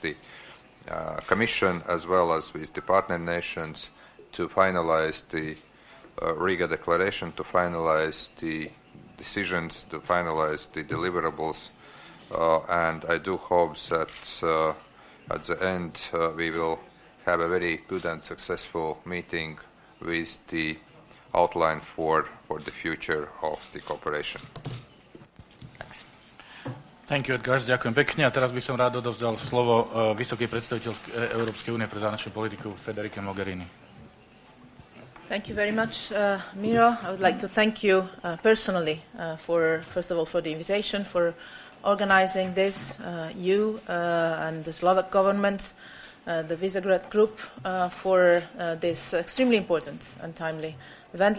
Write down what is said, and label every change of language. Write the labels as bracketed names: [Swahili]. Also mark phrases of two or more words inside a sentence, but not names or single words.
[English] the Commission, as well as with the partner nations, to finalize the Riga Declaration, to finalize the decisions, to finalize the deliverables, and I do hope that at the end we will have a very good and successful meeting with the outline for the future of the cooperation. Thank you, Edgar. [Slovak] Ďakujem pekne. A teraz by som rád odovzdal slovo vysokej predstaviteľke Európskej únie pre zahraničnú politiku Federike Mogherini. [English] Thank you very much, Miro. I would like to thank you personally for, first of all, for the invitation, for organizing this, you and the Slovak government, the Visegrad Group, for this extremely important and timely event.